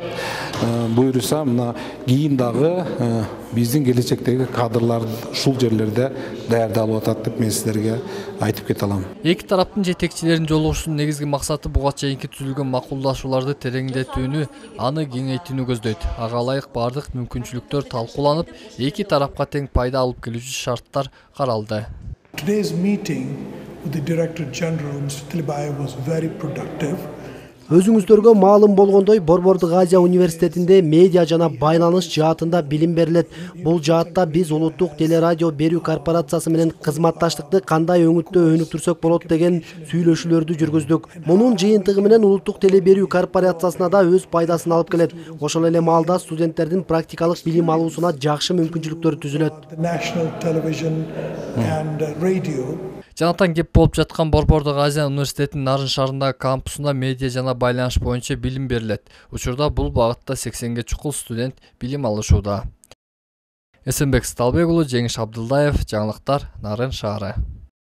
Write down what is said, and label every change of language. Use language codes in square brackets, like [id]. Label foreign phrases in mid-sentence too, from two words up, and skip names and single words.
[ky] Буюрса, мына кийин дагы биздин келечектеги кадрлар ушул жерлерде даярдалып атат деп мен сиздерге айтып кете алам. Эки тараптын жетекчилеринин жолугушуунун негизги максаты буга чейинки түзүлгөн макулдашууларды тереңдетүүнү, аны кеңейтүүнү көздөйт. Ага ылайык бардык мүмкүнчүлүктөр талкууланып, эки тарапка тең пайда алып келүүчү шарттар каралды. [en] Today's meeting with the Director General, Mr. Tilibayev, was very productive. [ky] Өзүңүздөргө маалым болгондой, Борбордук Азия университетинде медиа жана байланыш жаатында билим берилет. Бул жаатта биз Улуттук телерадио берүү корпорациясы менен кызматташтыкты кандай өңүттө өнүктүрсөк болот деген сүйлөшүүлөрдү жүргүздүк. Мунун жыйынтыгы менен Улуттук теле берүү корпорациясына да өз пайдасын алып келет. Ошол эле маалда студенттердин практикалык билим алуусуна жакшы мүмкүнчүлүктөр түзүлөт. [en] National television and radio. [ky] Жанатан кеп болуп жаткан Борбордук Азия университетинин Нарын шаарындагы кампусунда медиа жана байланыш боюнча билим берилет. Учурда бул багытта 80ге чукул студент билим алышууда. Эсенбек Сталбек уулу, Жеңиш Абдылдаев, жаңылыктар, Нарын шаары.